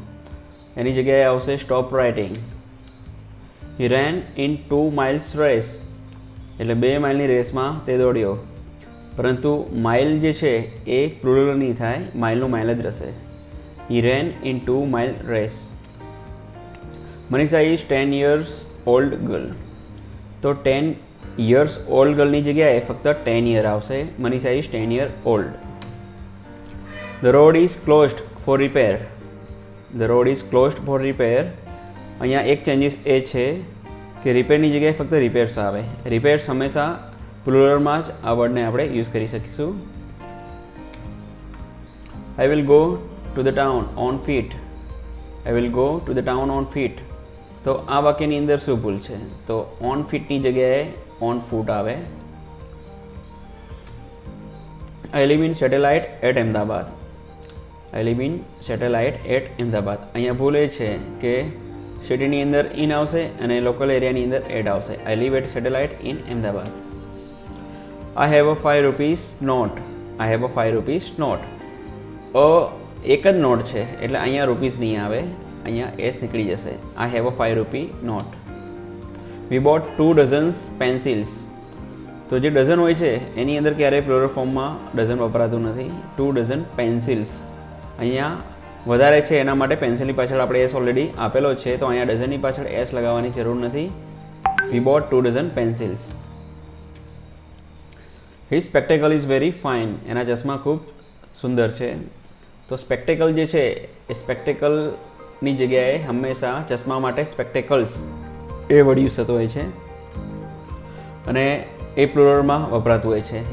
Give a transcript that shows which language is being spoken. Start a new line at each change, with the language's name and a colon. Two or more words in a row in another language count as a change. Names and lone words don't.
Gujarati: એની જગ્યાએ આવશે
English: stop writing. He ran in 2 miles race,
Gujarati: એટલે 2 માઇલની રેસમાં તે દોડ્યો. પરંતુ માઇલ જે છે એ પ્લુરલ નહીં થાય, માઇલનું માઇલ જ રહેશે.
English: He ran in 2 mile race. Manisha is 10 years old girl.
Gujarati: તો 10
English: years old
Gujarati: ગર્લની જગ્યાએ ફક્ત 10 year આવશે.
English: Manisha is 10 year old. The road is closed for repair. The road is closed for repair.
Gujarati: અહીંયા એક ચેન્જીસ એ છે કે રિપેરની જગ્યાએ ફક્ત રિપેર્સ આવે. રિપેર્સ હંમેશા પ્લુરલમાં જ આ વર્ડને આપણે યુઝ કરી શકીશું.
English: I will go to the town on feet. I will go to the town on feet.
Gujarati: તો આ વાક્યની અંદર શું ભૂલ છે? તો
English: on feet
Gujarati: જગ્યાએ
English: on foot
Gujarati: આવે.
English: I live in satellite at Ahmedabad. I live in satellite at Ahmedabad.
Gujarati: અહીંયા ભૂલ એ છે કે સિટીની અંદર ઇન આવશે અને
English: local area
Gujarati: અંદર એડ આવશે.
English: I live at satellite in Ahmedabad. I have a 5 rupees note. I have a 5 rupees note.
Gujarati: એક જ નોટ છે એટલે અહીંયા રૂપીસ નહીં આવે, અહીંયા એસ નીકળી જશે.
English: I have a 5 rupee note. We bought 2 dozen pencils.
Gujarati: તો જે ડઝન હોય છે એની અંદર ક્યારેય
English: plural form
Gujarati: ડઝન વપરાતું નથી.
English: 2 dozen pencils.
Gujarati: અહીંયા વધારે છે એના માટે પેન્સિલની પાછળ આપણે
English: s already
Gujarati: આપેલો છે, તો અહીંયા ડઝનની પાછળ એસ લગાવવાની જરૂર નથી.
English: We bought 2 dozen pencils. His spectacle is very fine.
Gujarati: એના ચશ્મા ખૂબ સુંદર છે. તો સ્પેક્ટેકલ જે છે એ સ્પેક્ટેકલની જગ્યાએ હંમેશા ચશ્મા માટે સ્પેક્ટેકલ્સ એ
English: word use
Gujarati: થતો હોય છે અને એ પ્લુરલમાં વપરાતું હોય છે.